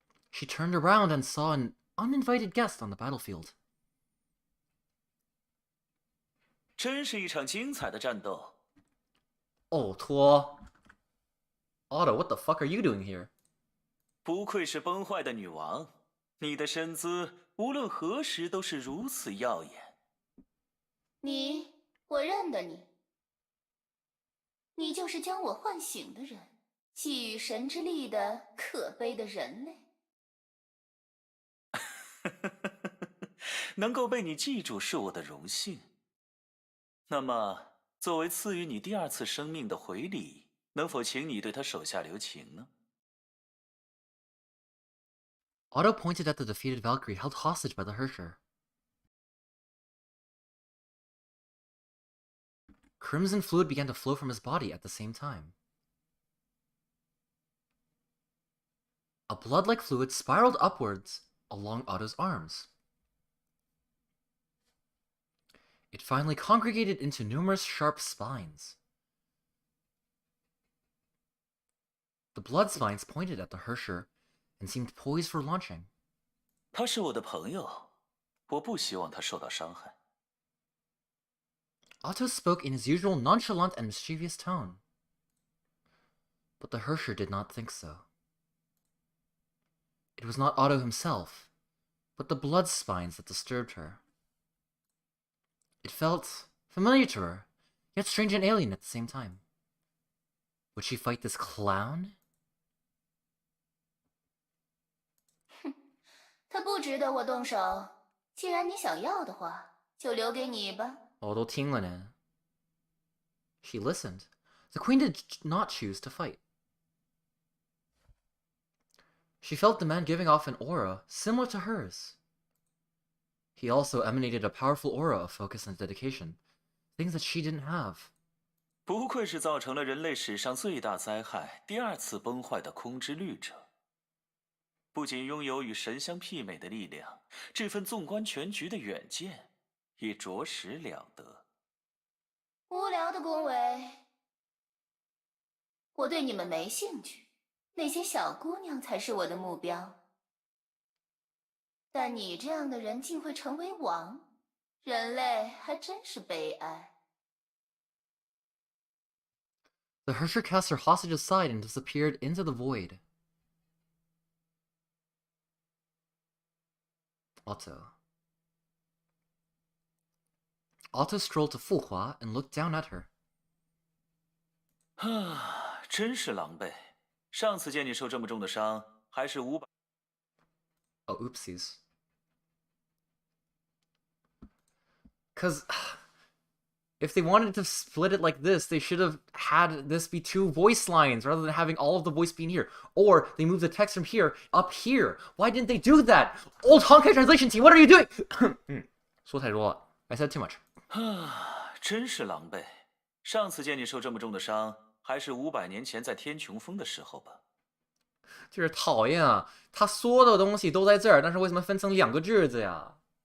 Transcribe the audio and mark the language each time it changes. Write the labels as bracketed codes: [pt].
[en] She turned around and saw an uninvited guest on the battlefield. [zh] 真是一场精彩的战斗。 [en] 哦，托 Otto, what the fuck are you doing here? [zh] 不愧是崩坏的女王，你的身姿无论何时都是如此耀眼。我认得你。你就是将我唤醒的人，寄予神之力的可悲的人类。能够被你记住是我的荣幸。那么，作为赐予你第2次生命的回礼，能否请你对他手下留情呢？ [en] Otto pointed at the defeated Valkyrie held hostage by the Hersher. Crimson fluid began to flow from his body at the same time. A blood-like fluid spiraled upwards along Otto's arms. It finally congregated into numerous sharp spines. The blood spines pointed at the Hersher and seemed poised for launching. [zh] 他是我的朋友，我不希望他受到伤害。 [en] Otto spoke in his usual nonchalant and mischievous tone. But the Hersher did not think so. It was not Otto himself, but the blood spines that disturbed her. It felt familiar to her, yet strange and alien at the same time. Would she fight this clown? [zh] 他不值得我动手。既然你想要的话，就留给你吧。 Oh, 都听了呢。 [en] She listened. The queen did not choose to fight. She felt the man giving off an aura similar to hers. He also emanated a powerful aura of focus and dedication, things that she didn't have. [zh] 不愧是造成了人类史上最大灾害、第2次崩坏的空之律者。不仅拥有与神相媲美的力量，这份纵观全局的远见也着实了得。无聊的恭维，我对你们没兴趣。那些小姑娘才是我的目标。但你这样的人竟会成为王，人类还真是悲哀。 [en] The Hersher cast her hostage aside and disappeared into the void. Otto strolled to Fuhua and looked down at her. [zh] 啊，真是狼狈！上次见你受这么重的伤，还是500。 [en] Oh, oopsies. Because if they wanted to split it like this, they should have had this be 2 voice lines rather than having all of the voice being here. Or they moved the text from here up here. Why didn't they do that? Old Honkai translation team, what are you doing? [zh] 说太多了. [en] I said too much. [zh] 啊，真是狼狈！上次见你受这么重的伤，还是500年前在天穹峰的时候吧？就是讨厌啊！他说的东西都在这儿，但是为什么分成2个句子呀？